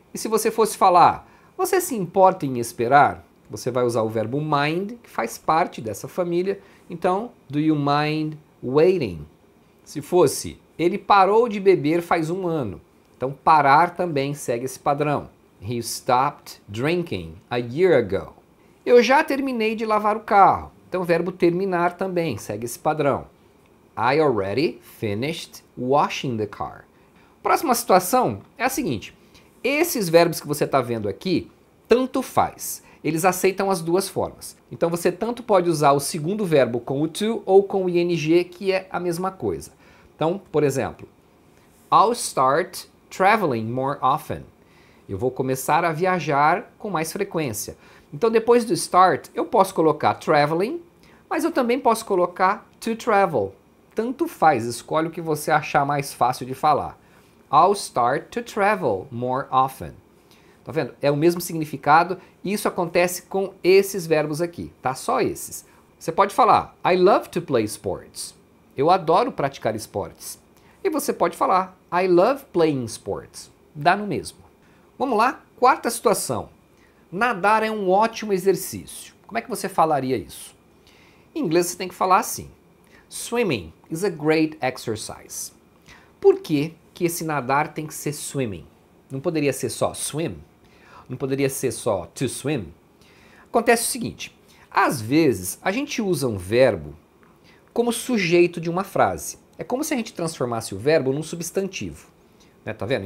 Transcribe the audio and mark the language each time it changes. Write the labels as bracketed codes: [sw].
[pt] E se você fosse falar, você se importa em esperar? Você vai usar o verbo mind, que faz parte dessa família. Então, [en] do you mind waiting? [pt] Se fosse, ele parou de beber faz 1 ano. Então, parar também segue esse padrão. [en] He stopped drinking a year ago. [pt] Eu já terminei de lavar o carro. Então, o verbo terminar também segue esse padrão. [en] I already finished washing the car. [pt] Próxima situação é a seguinte. Esses verbos que você está vendo aqui, tanto faz. Eles aceitam as duas formas. Então, você tanto pode usar o segundo verbo com o to ou com o ing, que é a mesma coisa. Então, por exemplo, [en] I'll start traveling more often. [pt] Eu vou começar a viajar com mais frequência. Então, depois do start, eu posso colocar traveling, mas eu também posso colocar to travel. Tanto faz, escolhe o que você achar mais fácil de falar. [en] I'll start to travel more often. [pt] Tá vendo? É o mesmo significado e isso acontece com esses verbos aqui, tá? Só esses. Você pode falar [en] I love to play sports. [pt] Eu adoro praticar esportes. E você pode falar [en] I love playing sports. [pt] Dá no mesmo. Vamos lá? Quarta situação. Nadar é um ótimo exercício. Como é que você falaria isso? Em inglês você tem que falar assim. [en] Swimming is a great exercise. [pt] Por que esse nadar tem que ser swimming? Não poderia ser só swim? Não poderia ser só to swim? Acontece o seguinte, às vezes a gente usa um verbo como sujeito de uma frase. É como se a gente transformasse o verbo num substantivo. Né, tá vendo?